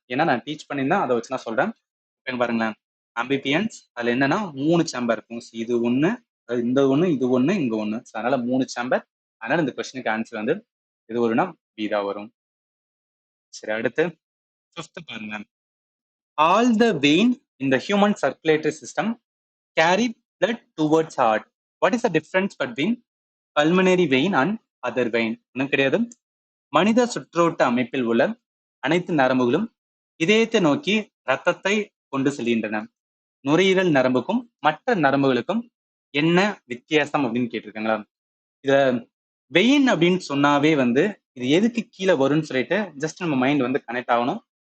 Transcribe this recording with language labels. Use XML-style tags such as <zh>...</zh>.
<ta>ஏன்னா நான் டீச் பண்ணியிருந்தேன், அதை வச்சு நான் சொல்றேன். பாருங்களேன், ஆம்பிபியன்ஸ் அதுல என்னன்னா 3 சேம்பர் இருக்கும். இது ஒண்ணு, இந்த ஒண்ணு, இது ஒண்ணு, இங்க ஒண்ணு. அதனால 3 சேம்பர். அதனால இந்த கொஸ்டினுக்கு ஆன்சர் வந்து இது ஒருனா பி தான் வரும். சரி, அடுத்து 5th பாருங்க.</ta> <en>All the vein in the human circulatory system carry blood towards heart. What is the difference between pulmonary vein and other vein?</en> <ta>ஒன்றும் கிடையாது. மனித சுற்றோட்ட அமைப்பில் உள்ள அனைத்து நரம்புகளும் இதயத்தை நோக்கி ரத்தத்தை கொண்டு செல்கின்றன. நுரையீரல் நரம்புக்கும் மற்ற நரம்புகளுக்கும் என்ன வித்தியாசம் அப்படின்னு கேட்டிருக்காங்களா? இத வெயின் அப்படின்னு சொன்னாவே வந்து இது எதுக்கு கீழே வரும்னு சொல்லிட்டு ஜஸ்ட் நம்ம மைண்ட் வந்து கனெக்ட் ஆகணும்.</ta>